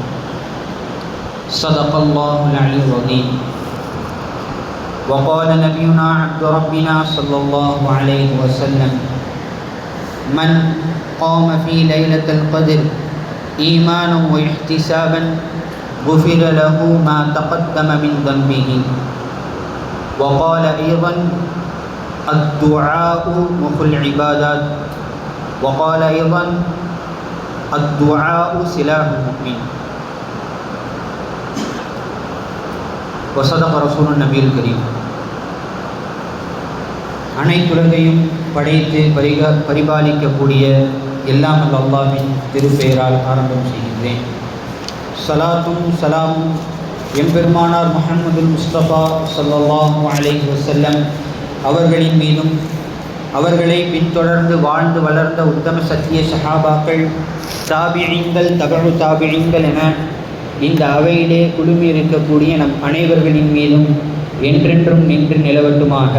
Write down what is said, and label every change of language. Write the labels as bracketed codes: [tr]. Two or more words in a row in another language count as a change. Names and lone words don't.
[ar] صدق الله العلي العظيم وقال نبينا عبد ربنا صلى الله عليه وسلم من قام في ليلة القدر إيمانا واحتسابا غفر له ما تقدم من ذنبه وقال أيضا الدعاء مخ العبادات وقال أيضا الدعاء سلاح المؤمن وصدق رسول النبي الكريم [ta] அனைத்துலகையும் படைத்து பரிபாலிக்கக்கூடிய எல்லாம் அல்லாஹ்வின் திருப்பெயரால் ஆரம்பம் செய்கின்றேன். சலாத்தும் சலாமும் எம்பெருமானார் முஹம்மது முஸ்தபா [ar] صلى الله عليه وسلم [ta] அவர்களின் மீதும் அவர்களை பின்தொடர்ந்து வாழ்ந்து வளர்ந்த உத்தம சத்திய சஹாபாக்கள் தாபிஈன்கள் தபஉ தாபிஈன்கள் என இந்த அவையிலே குழுமி இருக்கக்கூடிய நம் அனைவர்களின் மீதும் என்றென்றும் நின்று நிலவட்டுமாக.